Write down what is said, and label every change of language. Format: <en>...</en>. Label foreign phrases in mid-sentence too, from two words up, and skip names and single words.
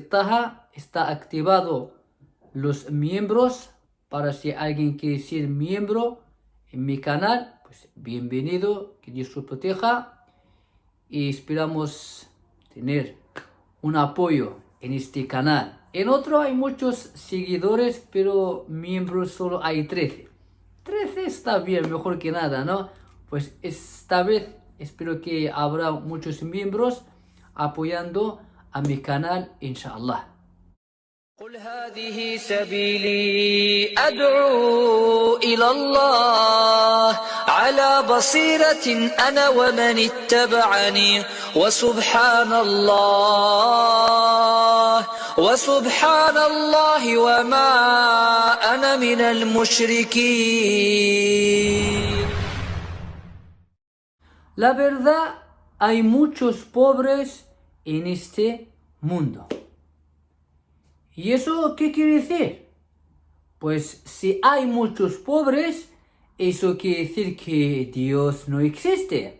<es>Taha está activado los miembros para si alguien quiere ser miembro en mi canal, pues bienvenido, que Dios lo proteja y esperamos tener un apoyo en este canal. En otro hay muchos seguidores, pero miembros solo hay 13. 13 está bien, mejor que nada, ¿no? Pues esta vez espero que habrá muchos miembros apoyando a mi canal, inshallah.</es> <ar>قل هذه سبيلي أدعو إلى الله على بصيرة أنا ومن اتبعني وسبحان الله وما أنا من المشركين.</ar> <es>La verdad, hay muchos pobres en este mundo. ¿Y eso qué quiere decir? Pues si hay muchos pobres, eso quiere decir que Dios no existe.</es>